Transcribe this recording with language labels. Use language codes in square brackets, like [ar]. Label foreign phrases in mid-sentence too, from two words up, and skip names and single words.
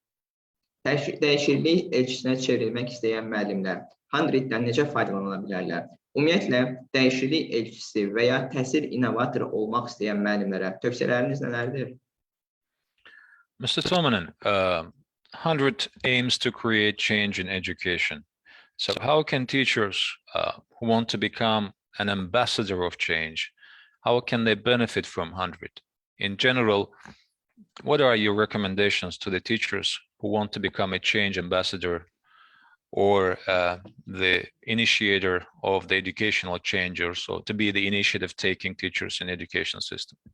[az] Dəyişiklik elçisinə çevrilmək istəyən müəllimlər 100-dən necə faydalana bilərlər? Ümumiyyətlə, dəyişiklik elçisi və ya təhsil innovatoru olmaq istəyən müəllimlərə tövsiyələriniz nələrdir? [en] Mr. Tomanen, 100 aims to create change in education. So how can teachers who want to become an ambassador of change, how can they benefit from 100? In general, what are your recommendations to the teachers who want to become a change ambassador or the initiator of the educational change, or so to be the initiative-taking teachers in education system?